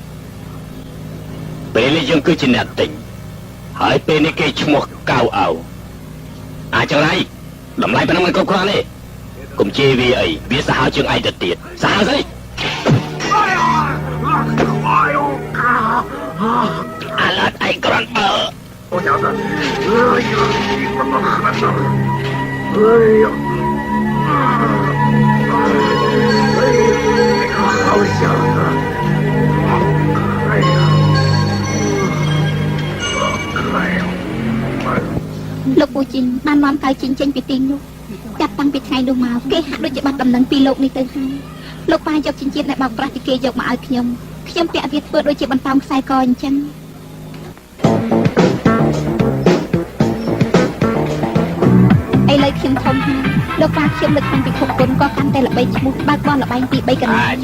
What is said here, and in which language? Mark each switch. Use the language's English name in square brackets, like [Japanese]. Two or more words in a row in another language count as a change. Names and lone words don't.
[Khmer] ពេលនេះយើងគឺជាអ្នកទិញហើយពេលនេះគេឈ្មោះកៅអៅអាចរៃតម្លៃប៉ុណ្ណឹងមិនគ្រប់គ្រាន់ទេកុំជេរវាអីវាសាហាវជាងឯងទៅទៀតសាហាវស្អីអាឡាត់ឯងក្រាន់ [Chinese] 我娘子，你怎么狠呢？好小子！ [Khmer] លោកពូជីងបាននាំកៅជីងចេញពីទីនោះចាប់តាំងពីថ្ងៃនោះមកគេហាក់ដូចជាបាត់ដំណឹងពីលោកនេះទៅហើយលោកប៉ាយកចិញ្ចៀនដែលបោកប្រាស់ពីគេយកមកឲ្យខ្ញុំពាក់វាធ្វើដូចជាបន្តោងខ្សែកអញ្ចឹងឥឡូវខ្ញុំធំហើយលោកប៉ាខ្ញុំលើកតាំងពីខុកគុណក៏កាន់តែល្បីឈ្មោះបើកបនល្បែងទី3កន្លែង